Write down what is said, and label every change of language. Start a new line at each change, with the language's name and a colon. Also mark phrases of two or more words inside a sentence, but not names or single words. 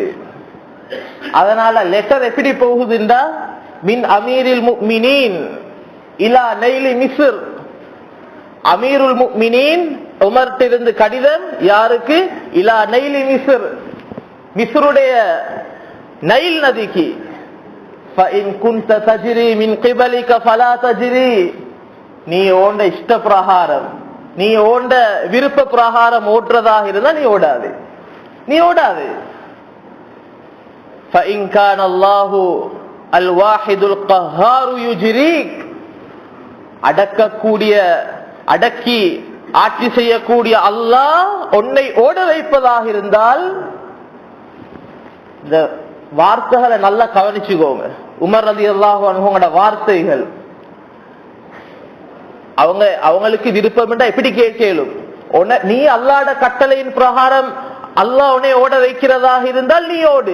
Tamil: அதனால லெட்டர் எப்படி போகுதுண்டா,
Arabic: من أمير المؤمنين إلى نيل مصر. أمير المؤمنين
Tamil: உமர்ட்டிருந்து கடிதம் யாருக்கு?
Arabic: إلى نيل مصر,
Tamil: மிஸ்ருடைய நைல் நதிக்கு.
Arabic: فإن كنت تجري من قبلك فلا تجري.
Tamil: நீ ஓண்ட இஷ்ட பிரகாரம், நீ ஓண்ட விருப்ப பிரகாரம் ஓடுறதாக இருந்தா நீ ஓடாது, நீ ஓடாது.
Arabic: فإن كان الله الواحد القهار يجريك.
Tamil: அடக்கக்கூடிய அடக்கி ஆட்சி செய்யக்கூடிய அல்லாஹ் உன்னை ஓட வைப்பதாக இருந்தால், இந்த வார்த்தைகளை நல்லா கவனிச்சுக்கோங்க. உமர்
Arabic: رضي الله عنه
Tamil: வார்த்தைகள், அவங்களுக்கு விருப்பம் எப்படி கேட்கலும், நீ அல்லாஹ்ட கட்டளையின் பிரகாரம் அல்லாஹ் உன்னை ஓட வைக்கிறதாக இருந்தால் நீ ஓடு.